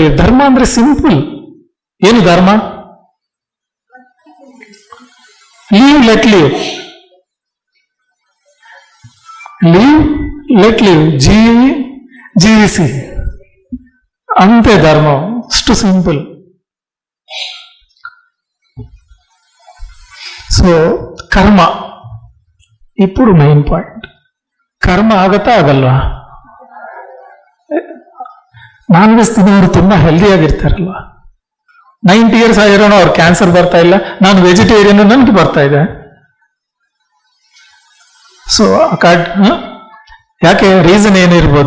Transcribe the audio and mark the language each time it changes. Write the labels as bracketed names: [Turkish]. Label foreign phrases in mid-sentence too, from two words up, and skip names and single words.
[Kannada] ಧರ್ಮ ಅಂದ್ರೆ ಸಿಂಪಲ್. ಏನು ಧರ್ಮ? [English] live let live, live let live, [Kannada] ಜೀವಿಸಿ, ಅಂತೆ ಧರ್ಮ. ಅಷ್ಟು ಸಿಂಪಲ್. [Telugu] సో కర్మ ఇప్పుడు [English] main point. [Kannada] ಕರ್ಮ ಆಗತ್ತಾ ಆಗಲ್ವಾ? [English] non veg [Kannada] ತಿನ್ನೋರು ತುಂಬಾ ಹೆಲ್ದಿಯಾಗಿರ್ತಾರಲ್ವಾ. 90 years ಆಗಿರೋನು ಅವ್ರು ಕ್ಯಾನ್ಸರ್ ಬರ್ತಾ ಇಲ್ಲ. ನಾನು ವೆಜಿಟೇರಿಯನ್, ನನ್ಗೆ ಬರ್ತಾ ಇದೆ. ಸೊ ಯಾಕೆ? ರೀಸನ್ ಏನಿರ್ಬೋದು?